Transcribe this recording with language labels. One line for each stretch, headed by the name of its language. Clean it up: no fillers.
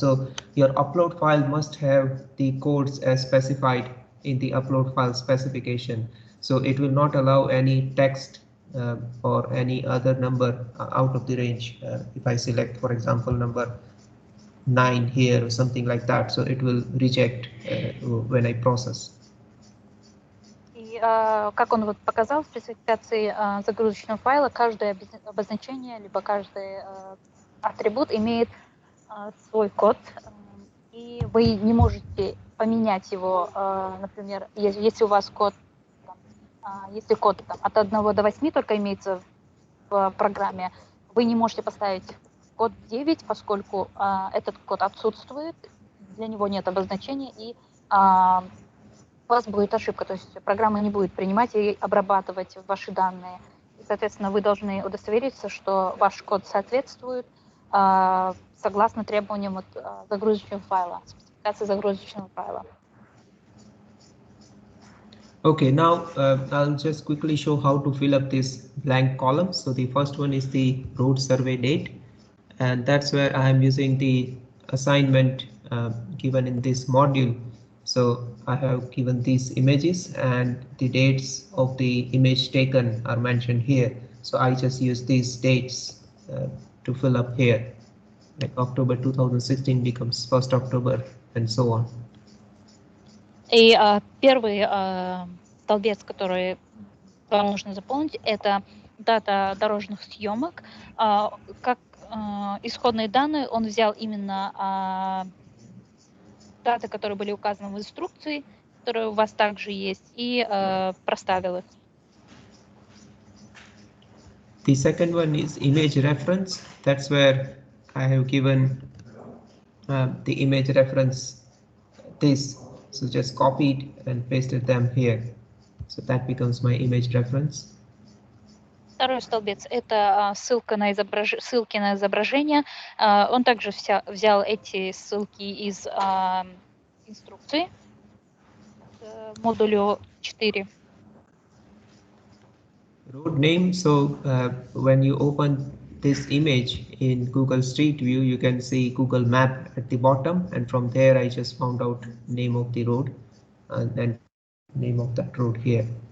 English: So your upload file must have the codes as specified in the upload file specification. So it will not allow any text or any other number out of the range. If I select, for example, number 9 here or something like that, so it will reject when I process.
Russian: И как он вот показал в спецификации загрузочного файла, каждое обозначение либо каждый атрибут имеет свой код, и вы не можете поменять его, например, если у вас код, если код от 1 до 8 только имеется в программе, вы не можете поставить код 9, поскольку этот код отсутствует, для него нет обозначения, и у вас будет ошибка, то есть программа не будет принимать и обрабатывать ваши данные. И, соответственно, вы должны удостовериться, что ваш код соответствует согласно требованиям загрузочного файла, спецификации загрузочного файла.
English: Okay, now I'll just quickly show how to fill up this blank column. So the first one is the road survey date, and that's where I am using the assignment given in this module. So I have given these images, and the dates of the image taken are mentioned here. So I just use these dates to fill up here. Like October 2016 becomes 1st October and so on.
Russian: И первый столбец, который вам нужно заполнить, это дата дорожных съемок. Как исходные данные он взял именно даты, которые были указаны в инструкции, которые у вас также есть, и проставил их.
English: The second one is image reference. That's where I have given the image reference this. So just copied and pasted them here. So that becomes my image reference.
Russian: Второй столбец – это ссылки на изображение. Он также взял эти ссылки из инструкции модулю 4.
English: Road name. So when you open this image in Google Street View, you can see Google Map at the bottom, and from there I just found out name of the road and then name of that road here.